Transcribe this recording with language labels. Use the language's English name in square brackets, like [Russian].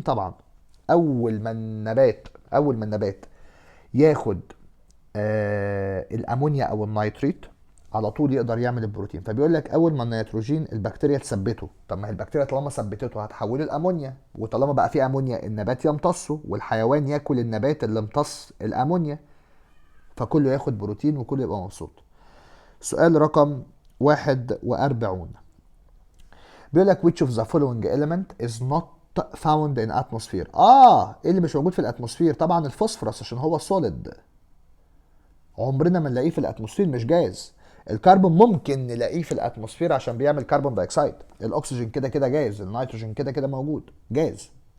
[Arabic] طبعا اول ما النبات ياخد الامونيا او النيتريت على طول يقدر يعمل البروتين. فبيقول لك اول ما النيتروجين البكتيريا تثبته، طب ما هي البكتيريا طالما ثبتته هتحوله الامونيا، وطالما بقى فيه امونيا النبات يمتصه والحيوان ياكل النبات اللي امتص الامونيا، فكله ياخد بروتين وكله يبقى مبسوط. سؤال رقم 41 بيقول لك [English] which of the following element is not found in atmosphere. [Arabic] ايه اللي مش موجود في الاتموسفير؟ طبعا الفوسفورس عشان هو سوليد، عمرنا ما نلاقيه في الاتموسفير، مش جاز. الكربون ممكن نلاقيه في الاتموسفير عشان بيعمل كربون دايوكسيد. الاكسجين كده كده جاز، النيتروجين كده كده موجود جاز.